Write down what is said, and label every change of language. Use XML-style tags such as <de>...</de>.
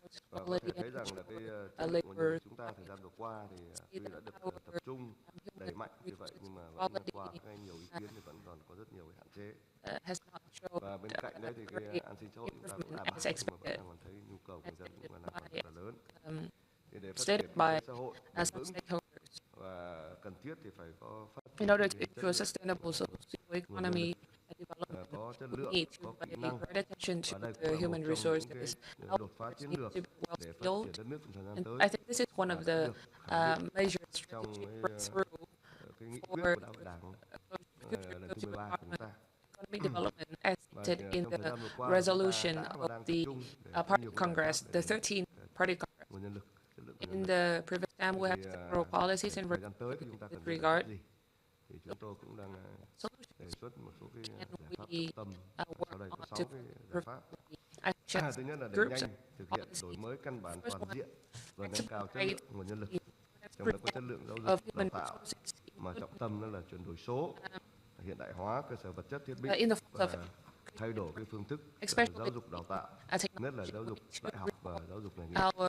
<vi>Và có thể thấy rằng là cái chất lượng nguồn nhân lực chúng ta thời gian vừa qua thì tuy đã được tập trung đẩy mạnh như vậy, nhưng mà vẫn qua nhiều ý kiến thì vẫn còn có rất nhiều cái hạn chế. Và bên cạnh đấy thì cái an sinh xã hội chúng ta cũng đảm bảo, nhưng mà vẫn còn thấy nhu cầu của người dân cũng là rất là lớn. Thì để phát triển xã hội bền vững và cần thiết thì phải có phát triển</vi> <en>in order to ensure sustainable socio-economy development, we need to pay great attention to the human resources.</en> <vi>đột phá chiến lược để phát triển đất nước trong thời gian tới.</vi> <en>I think this is one of the major strategic breakthrough</en> <vi>cái nghị quyết của Đại hội Đảng lần thứ 13 của chúng ta.</vi> <en>Economic development as stated in the resolution of the Party Congress, the 13th Party Congress. In the previous time, we have several policies in this regard.</en> <vi>Thì chúng tôi cũng đang đề xuất một số cái giải pháp tâm. Sau đây có 6 cái giải pháp. Thứ nhất là đẩy nhanh thực hiện đổi mới căn bản toàn diện và nâng cao chất lượng nguồn nhân lực, trong đó có chất lượng giáo dục đào tạo, mà trọng tâm đó là chuyển đổi số, hiện đại hóa cơ sở vật chất thiết bị và thay đổi cái phương thức giáo dục đào tạo, nhất là giáo dục đại học và giáo dục nghề nghiệp.</vi>